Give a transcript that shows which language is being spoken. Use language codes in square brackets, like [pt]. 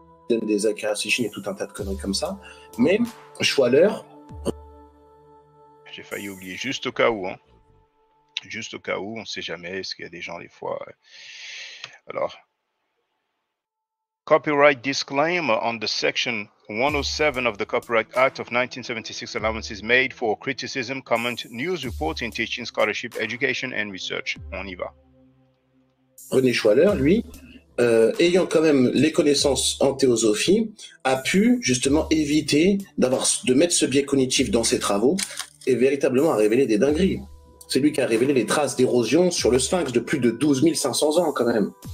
[fr] Des Akaratsishin et tout un tas de conneries comme ça. Mais Schwaller... J'ai failli oublier, juste au cas où. Hein. Juste au cas où, on ne sait jamais, est-ce qu'il y a des gens des fois... [en] Alors, copyright disclaimer on the section 107 of the Copyright Act of 1976 allowances made for criticism, comment, news reporting, teaching, scholarship, education and research. [fr] On y va. René Schwaller, lui, ayant quand même les connaissances en théosophie, a pu justement éviter de mettre ce biais cognitif dans ses travaux et véritablement à révéler des dingueries. C'est lui qui a révélé les traces d'érosion sur le sphinx de plus de 12 500 ans quand même.